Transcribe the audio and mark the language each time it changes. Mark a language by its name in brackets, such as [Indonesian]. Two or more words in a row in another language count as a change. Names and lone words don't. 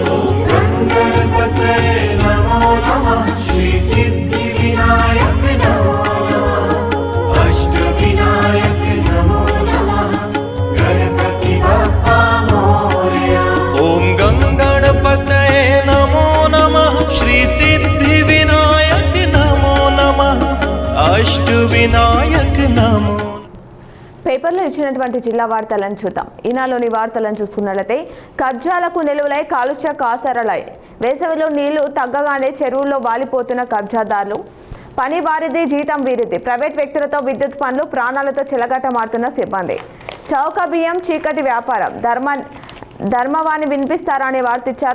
[Sanskrit] गणपतये नमो नमः श्री सिद्धिविनायक नमो नमः अष्टविनायक नमो नमः [Marathi] गणपति बप्पा मोरया। [Sanskrit] ॐ गणपतये नमो नमः श्रीसिद्धिविनायक नमो नमः अष्टविनायक नमो। [Telugu] పేపర్లో ఇచ్చినటువంటి జిల్లా వార్తలను చూద్దాం. ఈనాలోని వార్తలను చూస్తున్నట్లయితే కబ్జాలకు నిలువలై కాలుష్య కాసరలై వేసవిలో నీళ్లు తగ్గగానే చెరువుల్లో వాలిపోతున్న కబ్జాదారులు, పని వారిది జీతం వీరిది, ప్రైవేట్ వ్యక్తులతో విద్యుత్ పనులు, ప్రాణాలతో చెలగాటమాడుతున్న సిబ్బంది, చౌక బియ్యం చీకటి వ్యాపారం, ధర్మవాణి వినిపిస్తారా అనే వార్త ఇచ్చారు.